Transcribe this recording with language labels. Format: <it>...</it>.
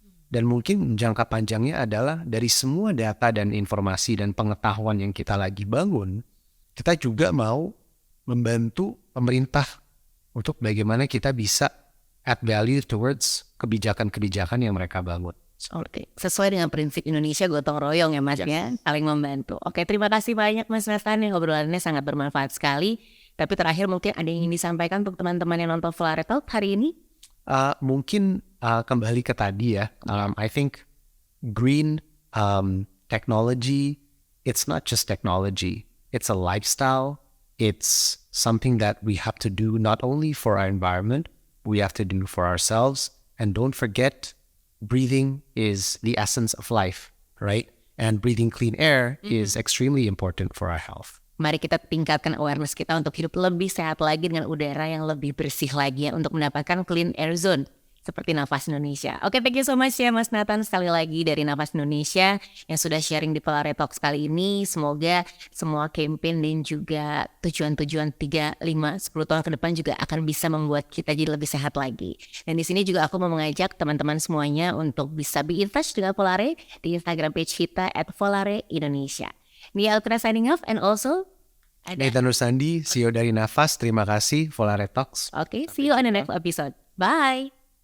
<id>Dan mungkin jangka panjangnya adalah dari semua data dan informasi dan pengetahuan yang kita lagi bangun, kita juga mau membantu pemerintah untuk bagaimana kita bisa</id> <en>add value towards</en> <id>kebijakan-kebijakan yang mereka bangun. Oke, sesuai dengan prinsip Indonesia gotong royong ya Mas ya, saling membantu. Oke, terima kasih banyak Mas Nathan, obrolannya sangat bermanfaat sekali. Tapi terakhir mungkin ada yang ingin disampaikan untuk teman-teman yang nonton Volare Talk hari ini? Mungkin kembali ke tadi ya,</id> <en>I think green technology, it's not just technology, it's a lifestyle. It's something that we have to do not only for our environment, we have to do for ourselves. And don't forget, breathing is the essence of life, right? And breathing clean air is extremely important for our health.</en> <id>Mari kita tingkatkan awareness kita untuk hidup lebih sehat lagi dengan udara yang lebih bersih lagi ya, untuk mendapatkan clean air zone seperti Nafas Indonesia. Oke,</id> <en>thank you so much</en> <id>ya Mas Nathan sekali lagi dari Nafas Indonesia yang sudah sharing di Volare Talks kali ini. Semoga semua campaign dan juga tujuan-tujuan 3, 5, 10 tahun ke depan juga akan bisa membuat kita jadi lebih sehat lagi. Dan di sini juga aku mau mengajak teman-teman semuanya untuk bisa be in touch dengan Volare di Instagram page kita @VolareIndonesia.</id> <en>Nia Alkra signing off and also</en> <id>Nathan Rusandi, CEO dari Nafas. Terima kasih Volare Talks.</id> <en>Okay, see you on the next episode. Bye!</en>